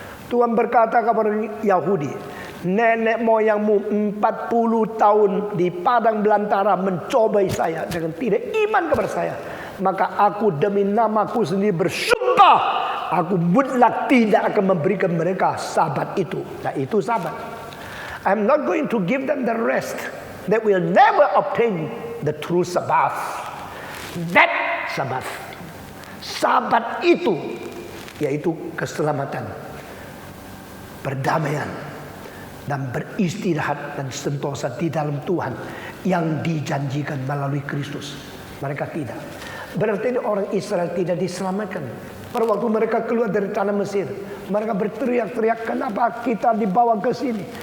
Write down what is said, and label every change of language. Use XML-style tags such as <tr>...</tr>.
<id>Tuhan berkata kepada Yahudi, nenek moyangmu 40 tahun di padang belantara mencobai saya dengan tidak iman kepada saya. Maka aku demi namaku sendiri bersumpah, aku mutlak tidak akan memberikan mereka Sabat itu. Nah, itu Sabat.</id> <en>I'm not going to give them the rest. They will never obtain the true Sabbath. That Sabbath.</en> <id>Sabat itu yaitu keselamatan, perdamaian, dan beristirahat dan sentosa di dalam Tuhan yang dijanjikan melalui Kristus. Mereka tidak. Berarti orang Israel tidak diselamatkan. Pada waktu mereka keluar dari tanah Mesir, mereka berteriak-teriak, kenapa kita dibawa ke sini?</id>